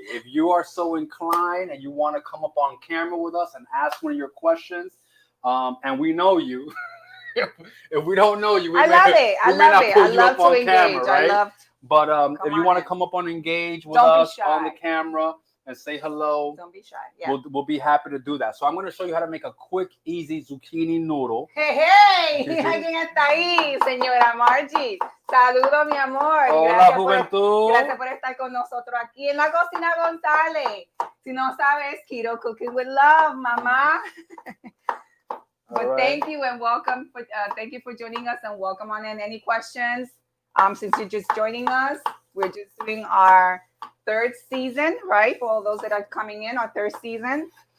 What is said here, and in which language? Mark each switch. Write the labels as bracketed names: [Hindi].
[English] If you are so inclined and you want to come up on camera with us and ask one of your questions, and we know you. If we don't know you, we may not pull you up on camera, right? But if you want to come up on Engage with us on the camera and say hello, don't be shy. Yeah. We'll be happy to do that. So I'm going to show you how to make a quick, easy zucchini noodle. [Spanish] Hey, ¿quién está ahí, señora Margie? Saludos, mi amor. Hola, juventud. Gracias por estar con nosotros aquí en la cocina González. Si no sabes, keto cooking with love, mamá. [English] But thank you and welcome. Thank you for joining us and welcome on in. Any questions? Since you're just joining us, we're just doing our third season, right? For all those that are coming in, our third season.